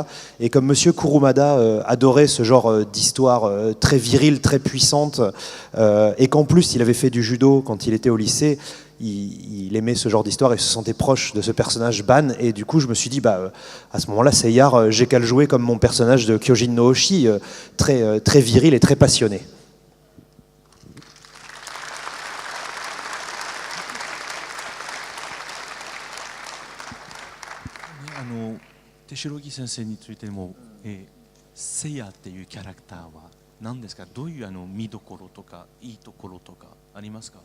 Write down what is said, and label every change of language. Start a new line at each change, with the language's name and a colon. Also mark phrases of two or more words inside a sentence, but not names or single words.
French: Et comme Monsieur Kurumada adorait ce genre d'histoire très virile, très puissante, et qu'en plus, il avait fait du judo quand il était au lycée, il aimait ce genre d'histoire et se sentait proche de ce personnage Ban. Et du coup, je me suis dit, à ce moment-là, Seiya, j'ai qu'à le jouer comme mon personnage de Kyojin no Hoshi, très viril et très passionné.
Japanese: 手代木先生についても、セイヤっていうキャラクターは何ですか？どういう見どころとかいいところとかありますか？